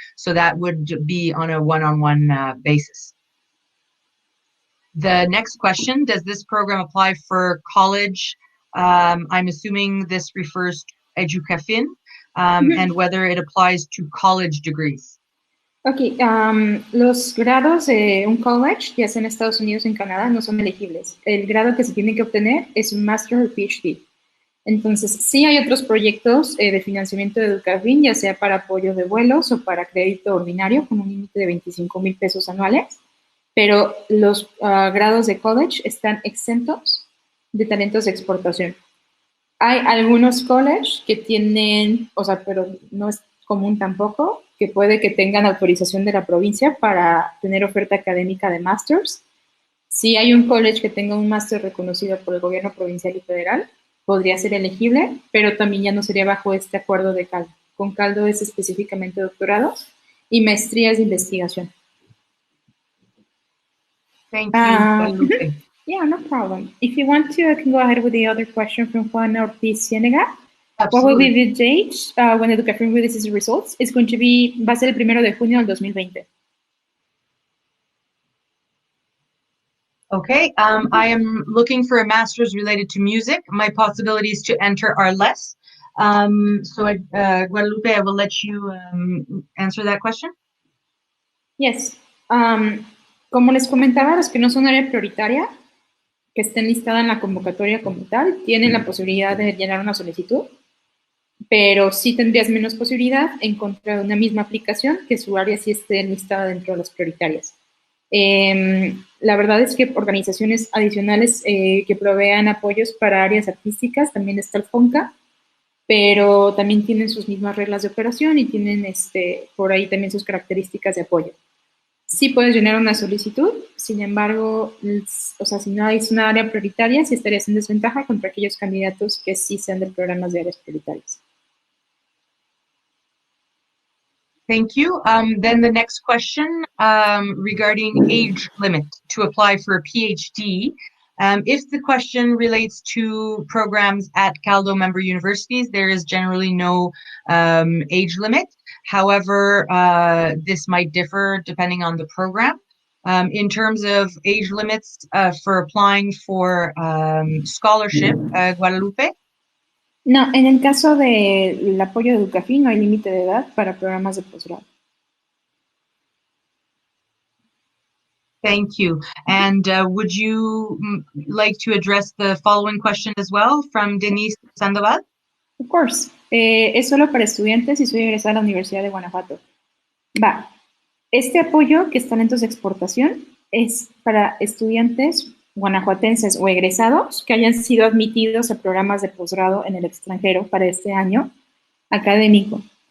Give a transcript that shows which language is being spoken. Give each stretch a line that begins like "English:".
English: So that would be on a one-on-one basis. The next question, does this program apply for college? I'm assuming this refers to EDUCAFIN, and whether it applies to college degrees.
Spanish: Ok, los grados de un college, ya sea en Estados Unidos o en Canadá, no son elegibles. El grado que se tiene que obtener es un Master o PhD. Entonces, sí hay otros proyectos de financiamiento de EDUCAFIN, ya sea para apoyo de vuelos o para crédito ordinario, con un límite de 25,000 pesos anuales, pero los grados de college están exentos de talentos de exportación. Hay algunos college que tienen, o sea, pero no es común tampoco, que puede que tengan autorización de la provincia para tener oferta académica de masters. Si hay un college que tenga un máster reconocido por el gobierno provincial y federal, podría ser elegible, pero también ya no sería bajo este acuerdo de Calvo. Con Caldo es específicamente doctorado y maestrías de investigación.
English: Thank you. Yeah, no problem. If you want to, I can go ahead with the other question from Juan Ortiz Ciénega. What will be the date when EDUCAFIN releases the results? It's going to be,
Spanish: va a ser el 1 de junio del 2020.
English: Okay, I am looking for a master's related to music. My possibilities to enter are less. Guadalupe, I will let you answer that question. Yes.
Spanish: Como les comentaba, los que no son área prioritaria, que estén listadas en la convocatoria como tal, tienen la posibilidad de llenar una solicitud, pero sí tendrías menos posibilidad en contra de una misma aplicación que su área sí esté listada dentro de las prioritarias. La verdad es que organizaciones adicionales que provean apoyos para áreas artísticas, también está el FONCA, pero también tienen sus mismas reglas de operación y tienen por ahí también sus características de apoyo. Sí puedes llenar una solicitud, sin embargo, o sea, si no hay una área prioritaria, sí estarías en desventaja contra aquellos candidatos que sí sean de programas de áreas prioritarias.
English: Thank you. Then the next question regarding age limit to apply for a PhD. If the question relates to programs at Caldo member universities, there is generally no age limit. However, this might differ depending on the program. In terms of age limits for applying for scholarship, Guadalupe?
Spanish: No, en el caso del apoyo de EDUCAFIN no hay límite de edad para programas de posgrado.
English: Thank you. And would you like to address the following question as well from Denise Sandoval? Of course.
Spanish: Es solo para estudiantes y soy egresada a la Universidad de Guanajuato. Este apoyo, que es Talentos de Exportación, es para estudiantes guanajuatenses o egresados que hayan sido admitidos a programas de posgrado en el extranjero para este año académico.